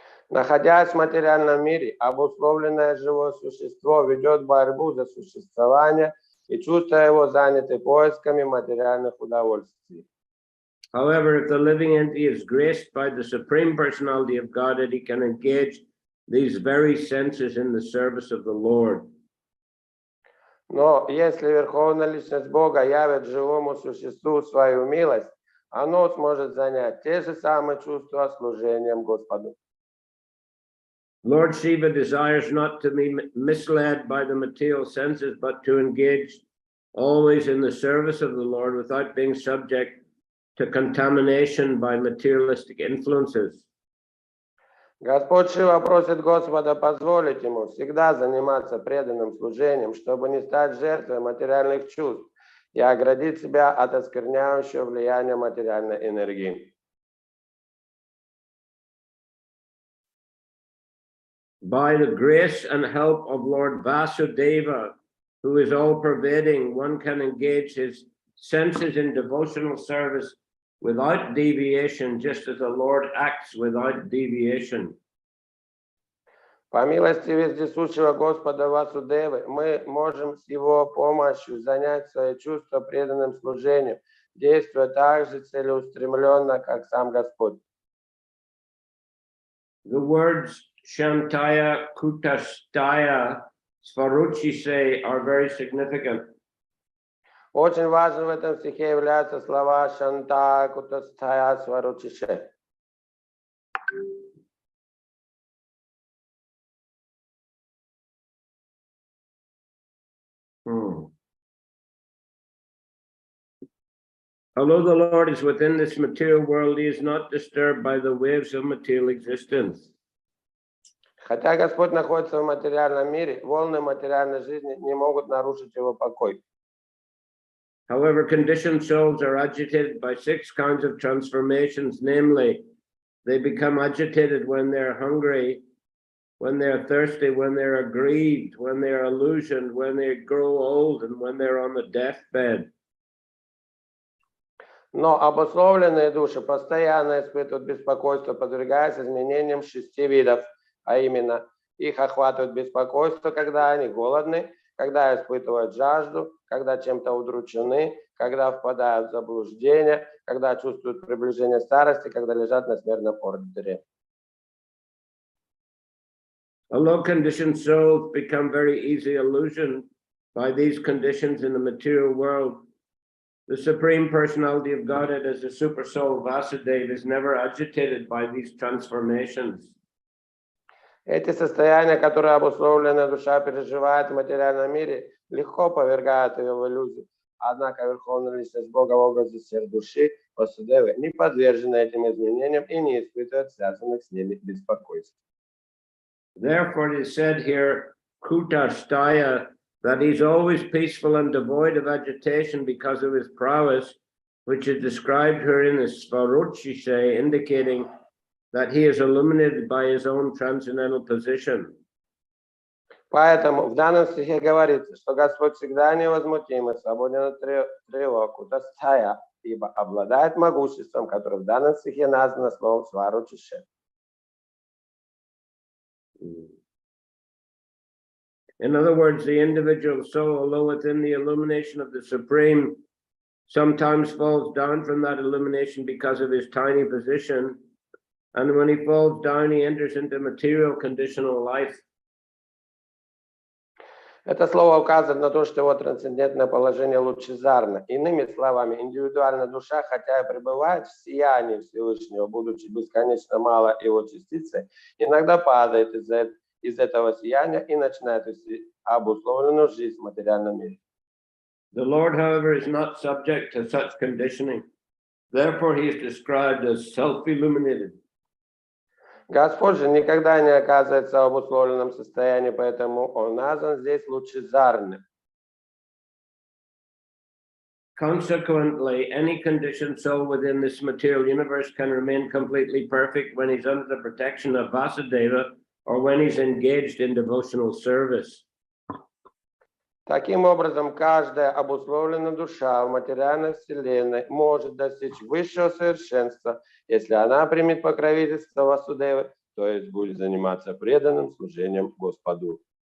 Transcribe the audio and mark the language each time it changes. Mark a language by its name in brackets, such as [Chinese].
[Russian] Находясь в материальном мире, обусловленное живое существо ведет борьбу за существование, и чувства его заняты поисками материальных удовольствий. [English] However, if the living entity is graced by the Supreme Personality of Godhead, he can engage these very senses in the service of the Lord. [Russian] Но если Верховная Личность Бога явит живому существу свою милость, оно сможет занять те же самые чувства служением Господу. [English] Lord Shiva desires not to be misled by the material senses, but to engage always in the service of the Lord without being subject to contamination by materialistic influences. [Russian] Господь Шива просит Господа позволить ему всегда заниматься преданным служением, чтобы не стать жертвой материальных чувств и оградить себя от оскверняющего влияния материальной энергии. [English] By the grace and help of Lord Vasudeva, who is all-pervading, one can engage his senses in devotional service without deviation, just as the Lord acts without deviation. [Russian] По милости вездесущего Господа Васудевы мы можем с Его помощью занять свои чувства преданным служением, действуя так же целеустремленно, как сам Господь. [English] The words Shantaya, Kutastaya, Svaruchise are very significant. [Russian] Очень важным в этом стихе являются слова «Шанта Кутастая Сваручише». [English] Although the Lord is within this material world, he is not disturbed by the waves of material existence. [Russian] Хотя Господь находится в материальном мире, волны материальной жизни не могут нарушить его покой. [English] However, conditioned souls are agitated by 6 kinds of transformations, namely, they become agitated when they're hungry, when they're thirsty, when they're aggrieved, when they're illusioned, when they grow old, and when they're on the deathbed. [Russian] Но обусловленные души постоянно испытывают беспокойство, подвергаясь изменениям 6 видов, а именно их охватывает беспокойство, когда они голодны, когда испытывают жажду, когда чем-то удручены, когда впадают в заблуждение, когда чувствуют приближение старости, когда лежат на смертном одре. [English] Although conditioned souls become very easily illusioned by these conditions in the material world, the Supreme Personality of Godhead as the Super Soul Vasudeva is never agitated by these transformations. [Russian] Эти состояния, которые обусловленная душа переживает в материальном мире, легко повергают ее в иллюзию. Однако Верховная Личность Бога в образе сфер души Васудевы не подвержена этим изменениям и не испытывает связанных с ними беспокойств. [English] Therefore, it is said here, Kutastaya, that he's always peaceful and devoid of agitation because of his prowess, which is described here in the Svaruchise, indicating that he is illuminated by his own transcendental position. [Russian] Поэтому в данном стихе говорится, что Господь всегда невозмутим и свободен от тревог, Кутастая, ибо обладает могуществом, которое в данном стихе названо словом Сваручише. [English] In other words, the individual soul, although within the illumination of the Supreme, sometimes falls down from that illumination because of his tiny position. And when he falls down, he enters into material conditional life. [Russian] Это слово указывает на то, что его трансцендентное положение лучезарно. Иными словами, индивидуальная душа, хотя и пребывает в сиянии Всевышнего, будучи бесконечно мало его частицей, иногда падает из этого сияния и начинает вести обусловленную жизнь в материальном мире. [English] The Lord, however, is not subject to such conditioning. Therefore, he is described as self-illuminated. [Russian] Господь же никогда не оказывается в обусловленном состоянии, поэтому он назван здесь лучезарным. [English] Consequently, any conditioned soul within this material universe can remain completely perfect when he's under the protection of Vasudeva or when he's engaged in devotional service. [Russian] Таким образом, каждая обусловленная душа в материальной вселенной может достичь высшего совершенства, если она примет покровительство Васудевы, то есть будет заниматься преданным служением Господу.